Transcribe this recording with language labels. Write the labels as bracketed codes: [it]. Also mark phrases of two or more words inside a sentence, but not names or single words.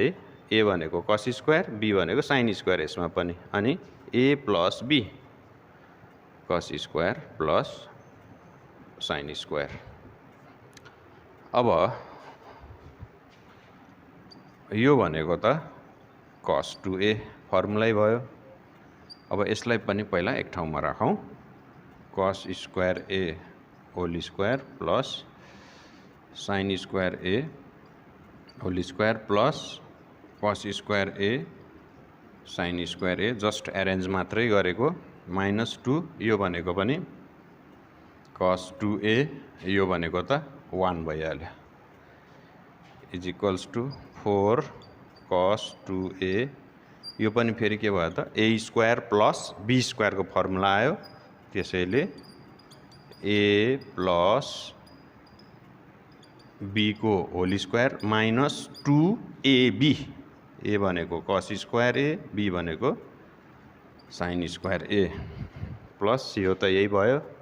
[ne] A भनेको [en] cos square, [ne] B भनेको [en] sin square [ne] यसमा पनि, अनि [en] A plus B cos square plus sin square. [ne] अब यो भनेको त cos 2A फर्मुलै भयो। अब यसलाई पनि पहिला एक ठाउँमा राखौँ। [en] cos square A whole square plus sin square A whole square plus cos square A sin square A just arrange [ne] मात्रै गरेको, [en] minus 2, [ne] यो भनेको पनि [en] cos 2A, [ne] यो भनेको त 1 भइहाल्यो। [en] is equals to 4 cos 2a [ne] यो पनि फेरि के भयो त [en] a square plus b square [ne] को फर्मुला आयो त्यसैले [en] a plus b को whole square minus 2ab a भनेको cos square a b भनेको sin square a plus [ne] यो त यही भयो